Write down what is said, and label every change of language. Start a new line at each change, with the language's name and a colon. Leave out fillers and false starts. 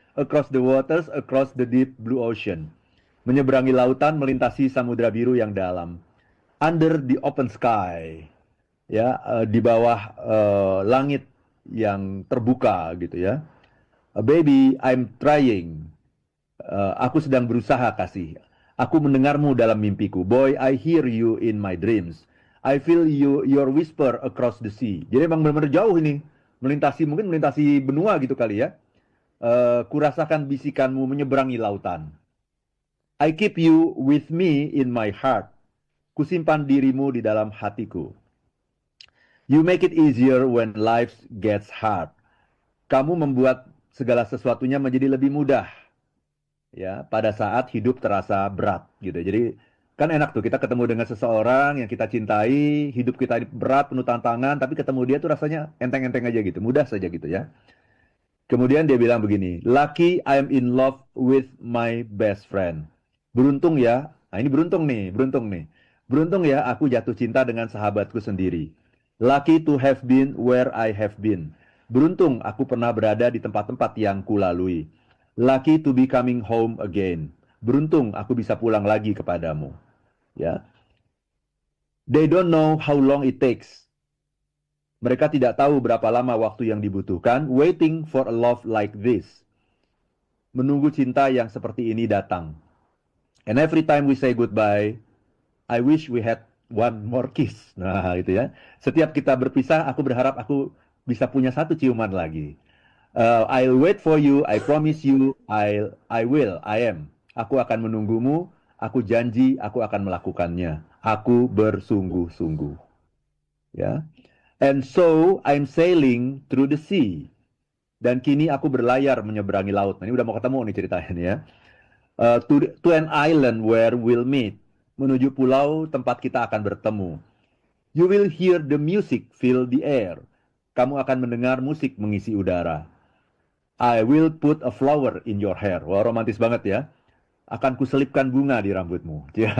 English: Across the waters, across the deep blue ocean.
Indonesian: Menyeberangi lautan, melintasi samudra biru yang dalam.
English: Under the open sky,
Indonesian: ya, di bawah langit yang terbuka gitu ya.
English: Baby, I'm trying.
Indonesian: Aku sedang berusaha kasih. Aku mendengarmu dalam mimpiku.
English: Boy, I hear you in my dreams. I feel your whisper across the sea.
Indonesian: Jadi emang benar-benar jauh ini. Mungkin melintasi benua gitu kali ya. Kurasakan bisikanmu menyeberangi lautan.
English: I keep you with me in my heart.
Indonesian: Kusimpan dirimu di dalam hatiku.
English: You make it easier when life gets hard.
Indonesian: Kamu membuat segala sesuatunya menjadi lebih mudah ya pada saat hidup terasa berat gitu. Jadi kan enak tuh kita ketemu dengan seseorang yang kita cintai, hidup kita berat penuh tantangan, tapi ketemu dia tuh rasanya enteng-enteng aja gitu, mudah saja gitu ya. Kemudian dia bilang begini,
English: "Lucky I'm in love with my best friend."
Indonesian: Beruntung ya. Nah, ini beruntung nih, beruntung nih. Beruntung ya aku jatuh cinta dengan sahabatku sendiri.
English: Lucky to have been where I have been.
Indonesian: Beruntung aku pernah berada di tempat-tempat yang kulalui.
English: Lucky to be coming home again.
Indonesian: Beruntung aku bisa pulang lagi kepadamu. Ya.
English: They don't know how long it takes.
Indonesian: Mereka tidak tahu berapa lama waktu yang dibutuhkan
English: waiting for a love like this.
Indonesian: Menunggu cinta yang seperti ini datang.
English: And every time we say goodbye, I wish we had one more kiss.
Indonesian: Nah, itu ya. Setiap kita berpisah, aku berharap aku bisa punya satu ciuman lagi.
English: I'll wait for you, I promise you, I will, I am.
Indonesian: Aku akan menunggumu, aku janji, aku akan melakukannya. Aku bersungguh-sungguh. Ya.
English: And so, I'm sailing through the sea.
Indonesian: Dan kini aku berlayar menyeberangi laut. Nah, ini udah mau ketemu nih ceritanya ya.
English: To an island where we'll meet.
Indonesian: Menuju pulau tempat kita akan bertemu.
English: You will hear the music fill the air.
Indonesian: Kamu akan mendengar musik mengisi udara.
English: I will put a flower in your hair.
Indonesian: Wah, romantis banget ya. Akan kuselipkan bunga di rambutmu.